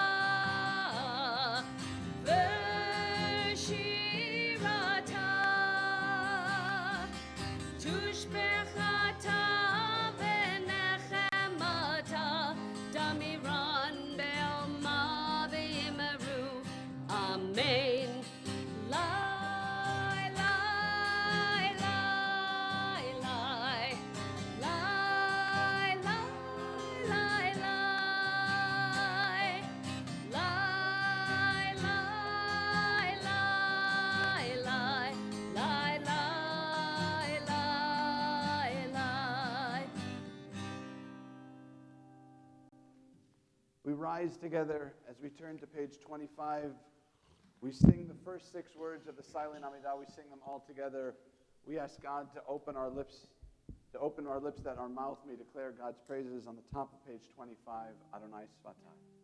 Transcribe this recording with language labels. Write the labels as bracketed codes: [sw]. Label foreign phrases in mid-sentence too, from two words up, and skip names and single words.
[arc] ושירתא תשבחתא ונחמתא דאמירן בעלמא ואמרו אמן. Lai, lai, lai, lai. Lai, lai, lai, lai. Lai, lai, lai, lai. Lai, lai, lai, lai. [en] We rise together as we turn to page 25. We sing the first 6 words of the silent Amidah. We sing them all together. We ask God to open our lips that our mouth may declare God's praises on the top of page 25, [he] אדני שפתי.